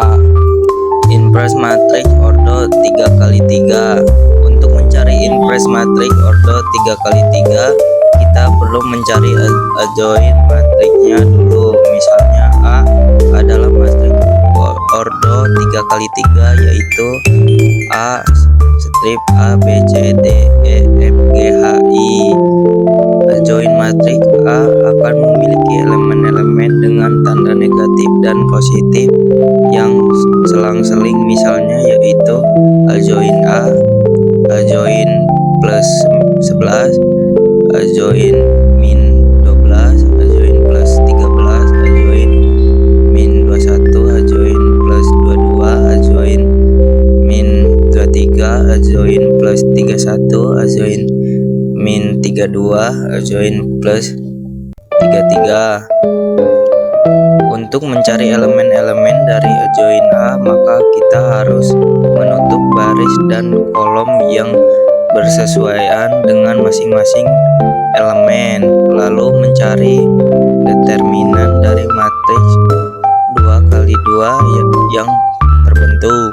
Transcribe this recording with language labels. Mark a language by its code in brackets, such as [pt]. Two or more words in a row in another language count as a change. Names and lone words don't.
[en] Inverse matrix [id] ordo 3 kali 3. Untuk mencari [en] inverse matrix [id] ordo 3 kali 3, kita perlu mencari adjoint matriksnya dulu. Misalnya A adalah matriks ordo 3 kali 3, yaitu A strip A B C D E F G H I. Adjoint matriks A akan memiliki elemen-elemen dengan tanda negatif dan positif yang selang-seling, misalnya yaitu adjoint A, adjoint plus 11, adjoint min 12, adjoint plus 13, adjoint min 21, adjoint plus 22, adjoint min 23, adjoint plus 31, adjoint min 32, adjoint plus 33. Untuk mencari elemen-elemen dari adjoint A, maka kita harus menutup baris dan kolom yang bersesuaian dengan masing-masing elemen, lalu mencari determinan dari matriks 2 kali 2 yang terbentuk.